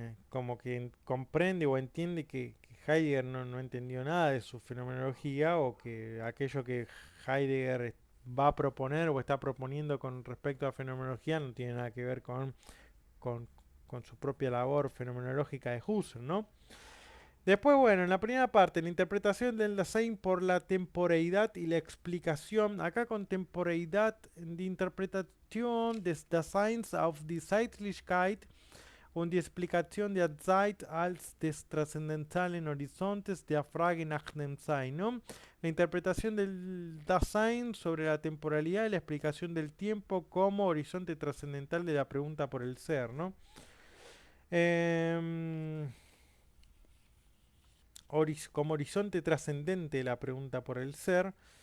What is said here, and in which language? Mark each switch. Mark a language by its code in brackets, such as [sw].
[es] como que comprende o entiende que Heidegger no entendió nada de su fenomenología o que aquello que Heidegger va a proponer o está proponiendo con respecto a fenomenología no tiene nada que ver con, con su propia labor fenomenológica de Husserl, ¿no? Después, bueno, en la primera parte, la interpretación del Dasein por la temporeidad y la explicación. Acá con temporeidad, [de] die Interpretation des Daseins auf die Zeitlichkeit und die Explikation der Zeit als des trascendentalen Horizontes der Frage nach dem Sein, ¿no? [es] La interpretación del Dasein sobre la temporalidad y la explicación del tiempo como horizonte trascendental de la pregunta por el ser, ¿no? Eh, Como horizonte trascendente la pregunta por el ser.